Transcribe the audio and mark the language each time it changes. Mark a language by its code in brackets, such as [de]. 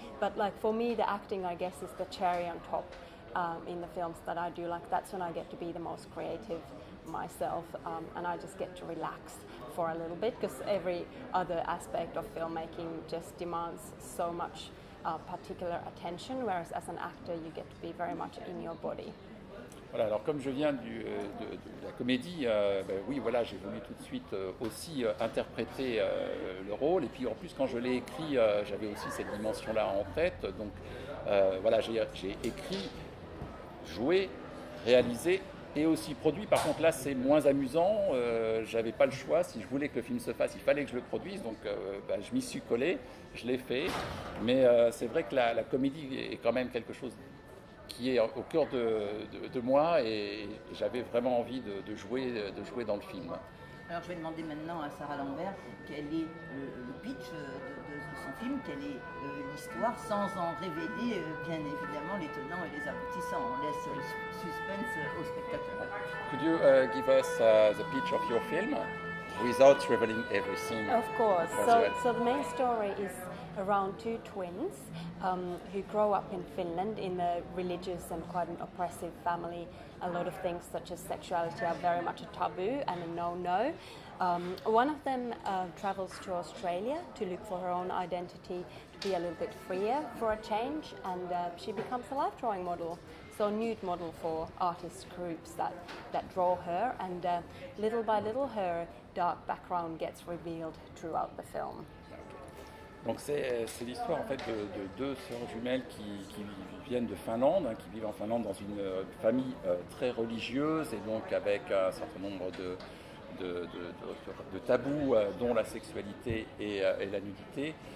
[en] But like for me, the acting, I guess, is the cherry on top. In the films that I do, like that's when I get to be the most creative myself, and I just get to relax for a little bit because every other aspect of filmmaking just demands so much particular attention, whereas as an actor you get to be very much in your body. [fr] Voilà, alors comme je viens de la comédie, oui, voilà, j'ai voulu tout de suite aussi interpréter le rôle. Et puis en plus, quand je l'ai écrit, j'avais aussi cette dimension-là en tête. Donc voilà, j'ai écrit, joué, réalisé et aussi produit. Par contre, là, c'est moins amusant. J'avais pas le choix. Si je voulais que le film se fasse, il fallait que je le produise. Donc je m'y suis collé, je l'ai fait. Mais c'est vrai que la comédie est quand même quelque chose qui est au cœur de moi et j'avais vraiment envie de jouer dans le film. Alors je vais demander maintenant à Sarah Lambert quel est le pitch de son film, quelle est l'histoire, sans en révéler bien évidemment les tenants et les aboutissants. On laisse le suspense aux spectateurs. [en] Could you give us the pitch of your film without revealing everything? Of course. So the main story is around two twins who grow up in Finland in a religious and quite an oppressive family. A lot of things such as sexuality are very much a taboo and a no-no. One of them travels to Australia to look for her own identity, to be a little bit freer for a change, and she becomes a life drawing model. So a nude model for artist groups that draw her, and little by little her dark background gets revealed throughout the film. [fr] Donc c'est l'histoire en fait de deux sœurs jumelles qui viennent de Finlande, qui vivent en Finlande dans une famille très religieuse et donc avec un certain nombre de tabous dont la sexualité et la nudité.